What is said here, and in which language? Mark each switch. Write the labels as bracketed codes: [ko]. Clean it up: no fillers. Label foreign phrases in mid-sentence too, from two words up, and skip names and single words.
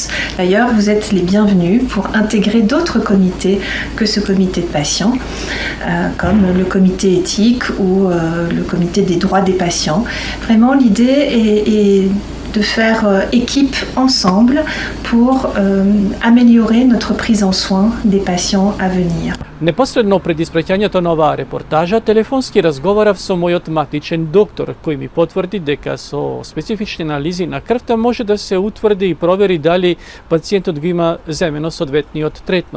[fr] D'ailleurs, vous êtes les bienvenus pour intégrer d'autres comités que ce comité de patients, comme le comité éthique ou le comité des droits des patients. Vraiment, l'idée est de faire équipe ensemble pour améliorer notre prise en soin des patients à venir. [mk] Непосредно пред испраќањето на оваа репортажа, телефонски разговарав со мојот матичен доктор, кој ми потврди дека со специфични анализи на крвта може да се утврди и провери дали пациентот го има земено соодветниот третман.